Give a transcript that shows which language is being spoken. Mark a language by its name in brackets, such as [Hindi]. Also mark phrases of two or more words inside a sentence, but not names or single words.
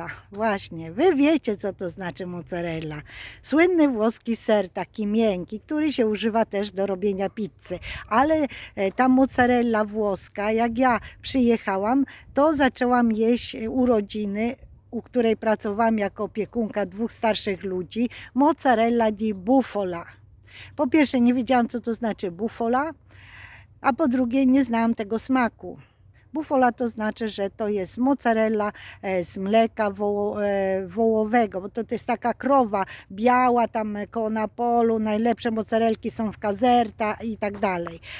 [Polish] Właśnie, Wy wiecie, co to znaczy mozzarella. Słynny włoski ser, taki miękki, który się używa też do robienia pizzy. Ale ta mozzarella włoska, jak ja przyjechałam, to zaczęłam jeść u rodziny, u której pracowałam jako opiekunka 2 starszych ludzi, [Italian] mozzarella di bufala. [Polish] Po pierwsze, nie wiedziałam, co to znaczy bufala, a po drugie, nie znałam tego smaku. Bufala to znaczy, że to jest mozzarella z mleka wołowego, bo to jest taka krowa biała tam koło Napolu, najlepsze mozzarelki są w Caserta i tak dalej.